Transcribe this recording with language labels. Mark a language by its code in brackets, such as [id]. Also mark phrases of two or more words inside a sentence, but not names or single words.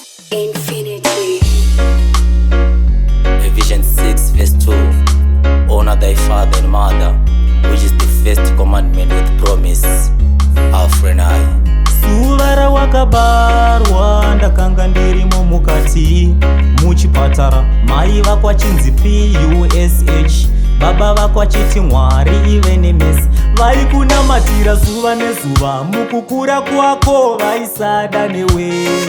[en] Infinity. Ephesians six verse two. "Honor thy father and mother," which is the first commandment with promise. Alpha and I. [sn] Zuva rawakabarwa ndakanga ndirimo mukati muchipatara. Mai vako achinzi P U S H, baba vako achiti Mwari ive nemesi. Vaikunamatira zuva nezuva, mukukura kwako vaisada newe.